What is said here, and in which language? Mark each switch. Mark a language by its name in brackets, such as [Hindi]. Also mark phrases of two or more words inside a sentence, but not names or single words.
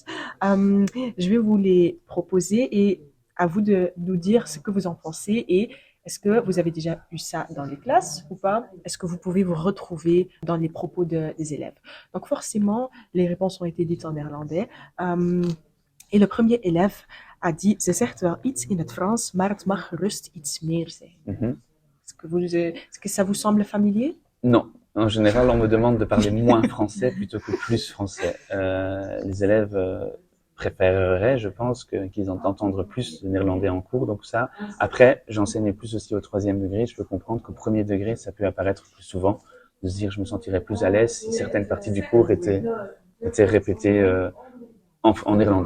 [French] Je vais vous les proposer et à vous de nous dire ce que vous en pensez et est-ce que vous avez déjà eu ça dans les classes ou pas? Est-ce que vous pouvez vous retrouver dans les propos des élèves? Donc forcément, les réponses ont été dites en néerlandais. Et le premier élève a dit, [Dutch] ze zegt wel iets in het Frans, maar het mag gerust iets meer zijn. [French] Est-ce que ça vous semble familier? Non. En général, on me demande de parler moins français plutôt que plus français. Les élèves préféreraient, je pense, qu'ils entendent plus le néerlandais en cours. Donc ça, après, j'enseigne plus aussi au 3e degré. Je peux comprendre qu'au 1er degré, ça peut apparaître plus souvent, de se dire je me sentirais plus à l'aise si certaines parties du cours étaient répétées en néerlandais.